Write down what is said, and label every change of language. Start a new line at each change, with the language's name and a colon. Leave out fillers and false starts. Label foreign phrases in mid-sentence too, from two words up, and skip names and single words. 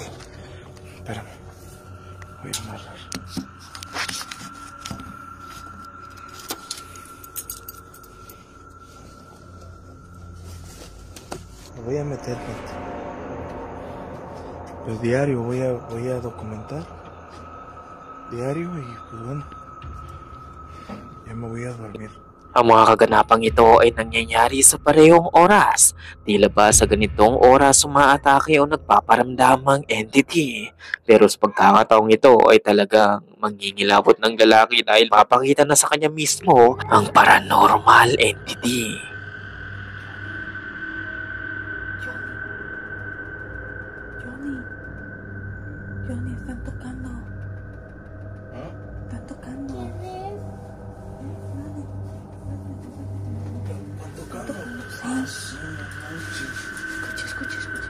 Spanish: Espérame, voy a amarrar. Me voy a meter, gente. Pues diario voy a documentar. Diario y pues bueno, ya me voy a dormir.
Filipino: Ang mga kaganapang ito ay nangyayari sa parehong oras. Tila ba sa ganitong oras umaatake o nagpaparamdamang entity. Pero sa pagkakataong ito ay talagang manghingilabot ng lalaki dahil mapakita na sa kanya mismo ang
English: paranormal entity.
Spanish: Johnny, están tocando. Están tocando. Escucha.